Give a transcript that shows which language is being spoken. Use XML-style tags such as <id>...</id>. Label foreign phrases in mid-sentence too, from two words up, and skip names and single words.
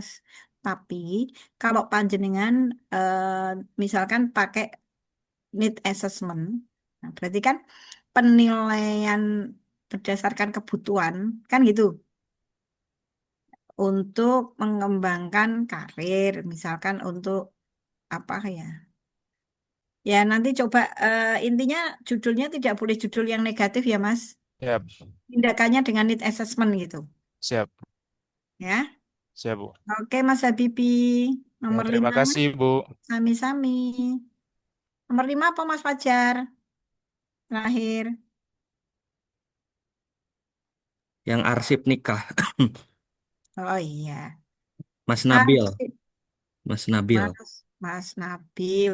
<id>Tapi kalau panjenengan misalkan pakai</id> <en>need assessment,</en> <id>nah berarti kan penilaian berdasarkan kebutuhan, kan gitu, untuk mengembangkan karir, misalkan untuk apa ya? Ya nanti coba intinya judulnya tidak boleh judul yang negatif ya Mas. Siap, Tindakannya dengan</id> <en>need assessment</en> <id>gitu. siap, Ya. siap, Bu. Oke Mas Habibi. Ya, Nomor terima 5, kasih, Bu. sami-sami. Nomor 5 apa Mas Fajar? Terakhir. Yang arsip nikah. Oh iya. Mas Nabil. Arsip. Mas Nabil. Mas Nabil.</id>